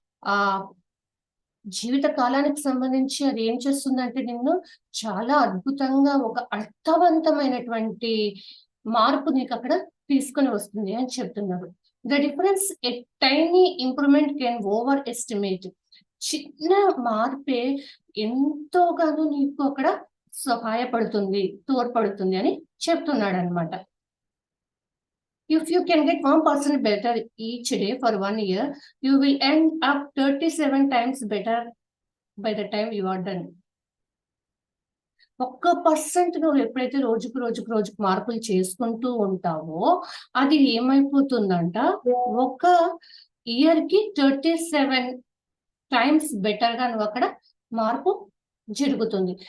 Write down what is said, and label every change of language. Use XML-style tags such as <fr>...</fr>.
<te>ఆ జీవిత కాలానికి సంబంధించి అది ఏం చేస్తుందంటే నిన్ను చాలా అద్భుతంగా ఒక అర్థవంతమైనటువంటి మార్పు నీకు అక్కడ తీసుకొని వస్తుంది అని చెప్తున్నారు.</te> <en>The difference a tiny improvement can overestimate.</en> <te>చిన్న మార్పే ఎంతోగానో నీకు అక్కడ సహాయపడుతుంది, తోడ్పడుతుంది అని చెప్తున్నాడు అనమాట.</te> <en>If you can get 1% better each day for 1 year, you will end up 37 times better by the time you are done.</en> <te>1% నువ్వు ఎప్పుడైతే రోజుకు మార్పులు చేసుకుంటూ ఉంటావో అది ఏమైపోతుందంట, ఒక ఇయర్‌కి 37 టైమ్స్ బెటర్‌గా నువ్వు అక్కడ మార్పు జరుగుతుంది.</te>